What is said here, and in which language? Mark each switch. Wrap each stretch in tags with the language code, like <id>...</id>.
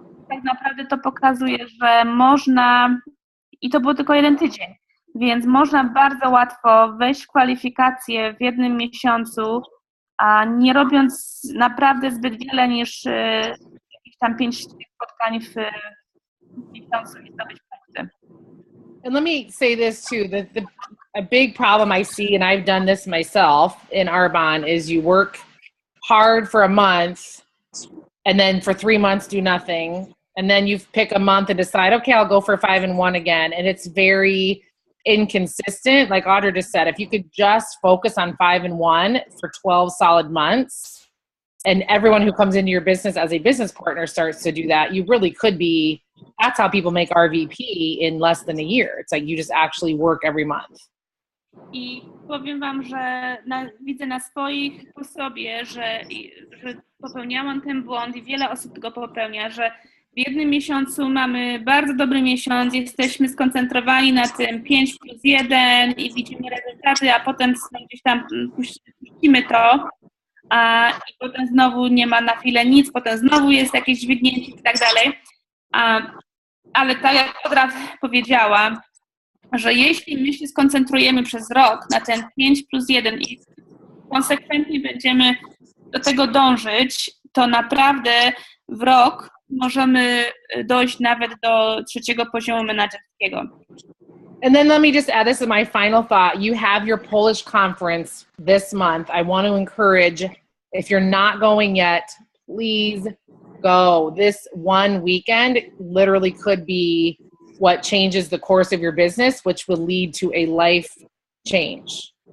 <pl>Tak naprawdę to pokazuje, że można, i to był tylko 1 tydzień, więc można bardzo łatwo wejść w kwalifikacje w jednym miesiącu, nie robiąc naprawdę zbyt wiele niż jakieś tam 5 spotkań w miesiącu i zdobyć punkty.</pl> <en>And let me say this too, a big problem I see, and I've done this myself in Arbonne, is you work hard for a month and then for 3 months do nothing. And then you pick a month and decide, okay, I'll go for 5-in-1 again. And it's very inconsistent. Like Audra just said, if you could just focus on 5-in-1 for 12 solid months, and everyone who comes into your business as a business partner starts to do that, you really could be, that's how people make RVP in less than a year. It's like you just actually work every month.</en> <pl>I powiem wam, że widzę na swoich po sobie, że popełniałam ten błąd i wiele osób go popełnia, że w jednym miesiącu mamy bardzo dobry miesiąc, jesteśmy skoncentrowani na tym 5+1 i widzimy rezultaty, a potem gdzieś tam puścimy to, i potem znowu nie ma na chwilę nic, potem znowu jest jakieś dźwignięcie i tak dalej. Ale tak jak Odra powiedziała, że jeśli my się skoncentrujemy przez rok na ten 5+1 i konsekwentnie będziemy do tego dążyć, to naprawdę w rok możemy dojść nawet do 3. poziomu menedżerskiego.</pl> <en>And then let me just add, this is my final thought. You have your Polish conference this month. I want to encourage, if you're not going yet, please go. This one weekend literally could be what changes the course of your business, which will lead to a life change.</en>